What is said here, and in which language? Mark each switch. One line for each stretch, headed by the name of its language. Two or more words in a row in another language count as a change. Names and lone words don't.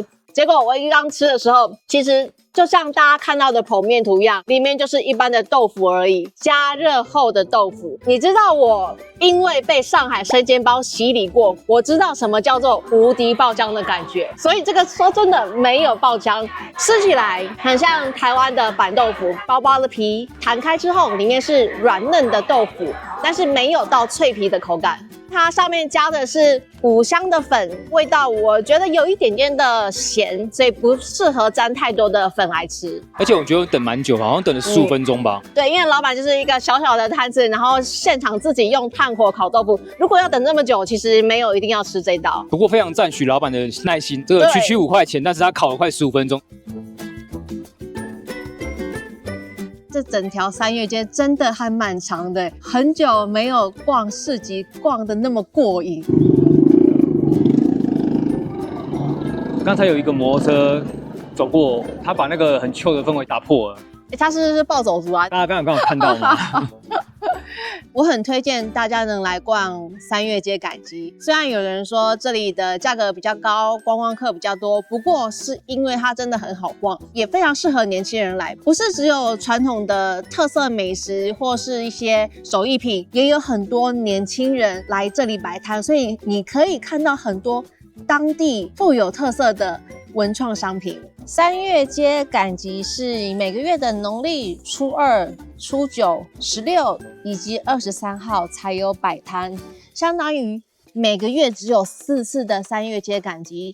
Chinese: 結果我一剛吃的時候，其實就像大家看到的剖面圖一樣，裡面就是一般的豆腐而已，加熱後的豆腐。你知道我因為被上海生煎包洗禮過，我知道什麼叫做無敵爆漿的感覺，所以這個說真的沒有爆漿，吃起來很像台灣的板豆腐，薄薄的皮彈開之後，裡面是軟嫩的豆腐，但是沒有到脆皮的口感。它上面加的是五香的粉，味道我覺得有一點點的鹹，所以不適合沾太多的粉來吃。而且我覺得我等蠻久，好像等了15分鐘吧。對，因為老闆就是一個小小的攤子，然後現場自己用炭火烤豆腐。如果要等這麼久，其實沒有一定要吃這一道。不過非常讚許老闆的耐心，這個區區5塊錢，但是他烤了快15分鐘。這整條三月街真的還蠻長的，很久沒有逛市集逛得那麼過癮。剛才有一個摩托車走過，他把那個很 chill的氛圍打破了。他是不是暴走族啊？大家剛好看到嗎？我很推薦大家能來逛三月街趕集。雖然有人說這裡的價格比較高，觀光客比較多，不過是因為它真的很好逛，也非常適合年輕人來。不是只有傳統的特色美食或是一些手藝品，也有很多年輕人來這裡擺攤，所以你可以看到很多當地富有特色的文創商品。三月街趕集是每個月的農曆初2、初9、16以及23號才有擺攤，相當於每個月只有4次的三月街趕集。